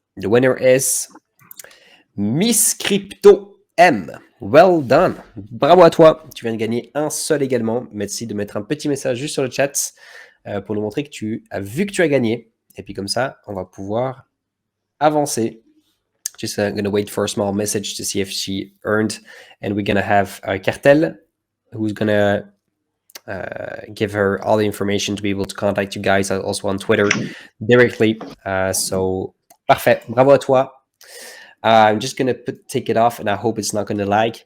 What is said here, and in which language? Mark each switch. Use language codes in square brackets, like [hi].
[en] The winner is Miss Crypto M. Well done. [fr] Bravo à toi. Tu viens de gagner un seul également. Merci de mettre un petit message juste sur le chat pour nous montrer que tu as vu que tu as gagné. Et puis comme ça, on va pouvoir avancer. [en] Just going to wait for a small message to see if she earned. And we're going to have Cartel, who's going to give her all the information to be able to contact you guys also on Twitter directly. So, [fr] parfait. Bravo à toi. [en] I'm just going to take it off, and I hope it's not going to lag.